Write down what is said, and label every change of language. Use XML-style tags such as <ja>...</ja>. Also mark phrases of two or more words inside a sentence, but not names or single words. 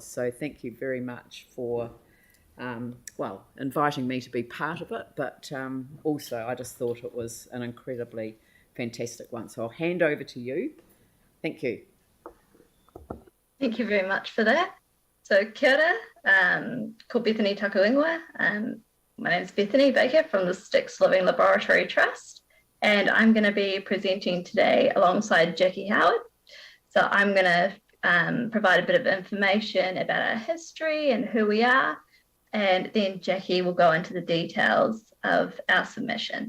<en>So thank you very much for inviting me to be part of it, but also I just thought it was an incredibly fantastic one. So I'll hand over to you. Thank you. Thank you very much for that.</en> <mi>So kia ora, ko Bethany taku ingoa.</mi> <en>My name is Bethany Baker from the Sticks Living Laboratory Trust, and I'm going to be presenting today alongside Jackie Howard. So I'm going to provide a bit of information about our history and who we are, and then Jackie will go into the details of our submission.</en>